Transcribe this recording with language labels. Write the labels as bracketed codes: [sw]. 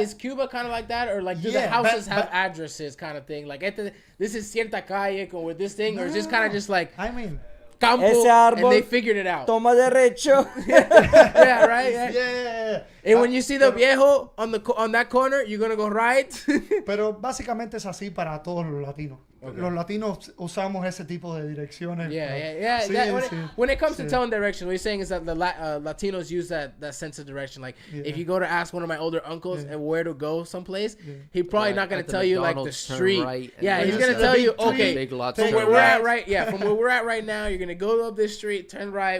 [en] Is Cuba kind of like that, or like do the houses have addresses, kind of thing? Like this is [es] cierta calle [en] or this thing, or just kind of just like I mean. [es] Campo, Ese árbol, [en] and they figured it out. [es] Toma derecho. [en] Yeah, right. Yeah. And when you see the viejo on that corner, you're gonna go right. [es] Pero básicamente es así para todos los latinos. Okay. Los latinos usamos ese tipo de direcciones. [en] Yeah. [es] Sí, [en] when it comes to telling direction, what you're saying is that the Latinos use that sense of direction. Like, if you go to ask one of my older uncles and where to go someplace, he's probably not going to tell you, like, the street. Right, he's going to tell you, okay, from where we're at from where we're at right now, you're going to go up this street, turn right.